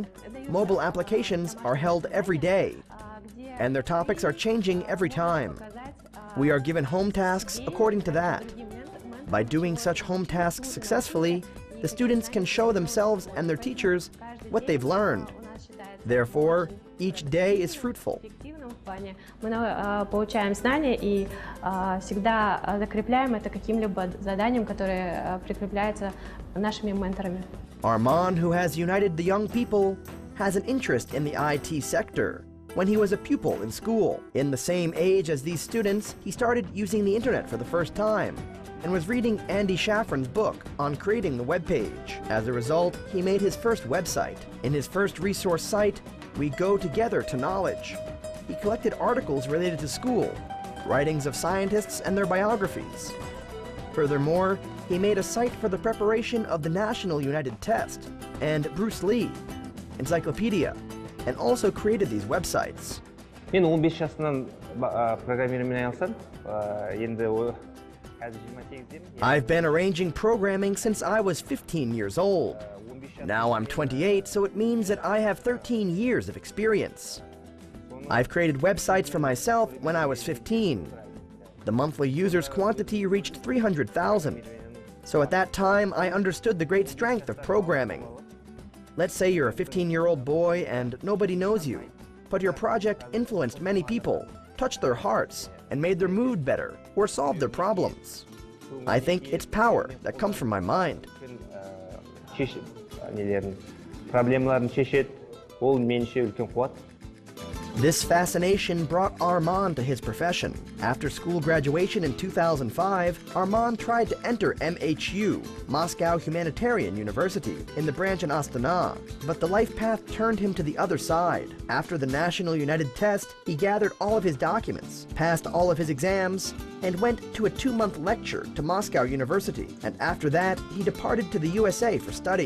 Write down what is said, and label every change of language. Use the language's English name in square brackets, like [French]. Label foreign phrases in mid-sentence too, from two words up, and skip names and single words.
[English] Mobile applications are held every day, and their topics are changing every time. We are given home tasks according to that. By doing such home tasks successfully, the students can show themselves and their teachers what they've learned. Therefore, each day is fruitful. [Russian] Мы получаем знания и всегда закрепляем это каким-либо заданием, которое прикрепляется нашими менторами. [English] Arman, who has united the young people, has an interest in the IT sector. When he was a pupil in school, in the same age as these students, he started using the internet for the first time and was reading Andy Shaffron's book on creating the web page. As a result, he made his first website. In his first resource site, We Go Together to Knowledge, he collected articles related to school, writings of scientists and their biographies. Furthermore, he made a site for the preparation of the National United Test and Bruce Lee, encyclopedia, and also created these websites. [Kazakh] Мен 15 жасынан программированиемен айналысам. Енді [English] I've been arranging programming since I was 15 years old. Now I'm 28, so it means that I have 13 years of experience. I've created websites for myself when I was 15. The monthly users quantity reached 300,000. So at that time, I understood the great strength of programming. Let's say you're a 15-year-old boy and nobody knows you, but your project influenced many people, touched their hearts, and made their mood better, or solved their problems. I think it's power that comes from my mind. [Kazakh] Проблемаларын шешет, ол меніңше үлкен қуат. [English] This fascination brought Arman to his profession. After school graduation in 2005, Arman tried to enter MHU, Moscow Humanitarian University, in the branch in Astana, but the life path turned him to the other side. After the National United Test, he gathered all of his documents, passed all of his exams, and went to a 2-month lecture to Moscow University, and after that, he departed to the USA for study.